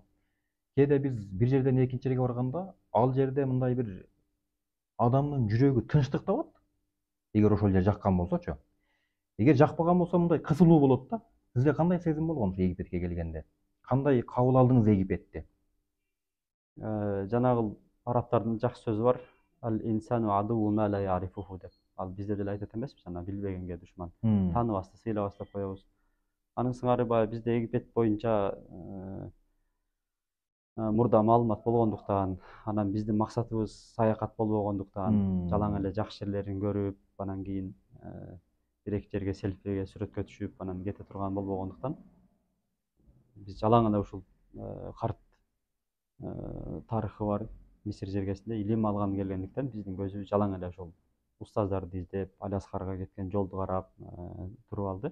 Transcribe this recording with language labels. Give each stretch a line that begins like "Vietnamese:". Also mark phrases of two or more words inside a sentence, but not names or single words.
Kyrgyz: Кээде биз бир жерден экинчи жерге барганда, ал жерде мындай бир адамдын жүрөгү тынчтык табат. Эгер ошол жер жаккан болсочу. Эгер жакпаган болсо мындай кысылуу болот да. Сизде кандай сезим болгон Египетке келгенде? Кандай кабыл алдыңыз Египетти? Жанагы арабтардын жакшы сөзү бар.
Arabic: الإنسان عدو ما لا يعرفه деп.
Kyrgyz: Ал бизде деле айтат эмеспи, жана билбегенге душман. Тааныбасты сыйлабас деп коебуз. Анын сыңары баягы бизде Египет боюнча мурда маалымат болгондуктан, анан биздин максатыбыз саякат болбогондуктан, жалаң эле жакшы жерлерин көрүп, анан кийин бир эки жерге селфиге, сүрөткө түшүп, анан кете турган болбогондуктан, биз жалаң эле ушул карт тарыхы бар Мисир жергесинде илим алган келгендиктен, биздин көзүбүз жалаң эле ошол устаздарды издеп, Аль-Азхарга кеткен жолду карап туруп алды.